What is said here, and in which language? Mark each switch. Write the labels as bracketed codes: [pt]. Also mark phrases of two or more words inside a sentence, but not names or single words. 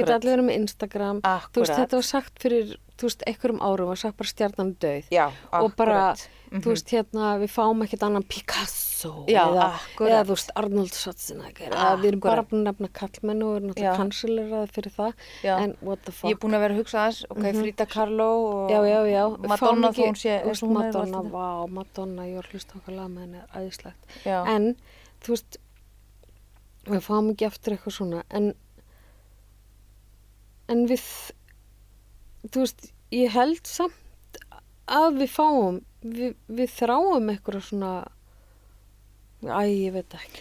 [is] Geta allir verið með Instagram. Akkurat. Þú veist, þetta var sagt fyrir, þú veist, einhverjum árum var sagt bara stjarnan er dauð. Já, akkurat. Og bara, þú veist, hérna, við fáum ekkert annan Picasso. Já, eða, akkurat. Eða, þú veist, Arnold Schwarzenegger. Við erum bara búin að nefna kallmenn og erum náttúrulega kanseleraði fyrir það. Já. [en] En what the fuck. [is] Ég er búin að vera að hugsa aðeins, Frida Kahlo og já. Madonna þó hún sé. Madonna, Madonna, ég var hlust okkar lag með henni, æðislegt. Já. En, þú veist, við fáum ekki eftir eitthvað svona, en við, þú veist, ég held samt að við fáum, við þráum eitthvað svona, ég veit ekki.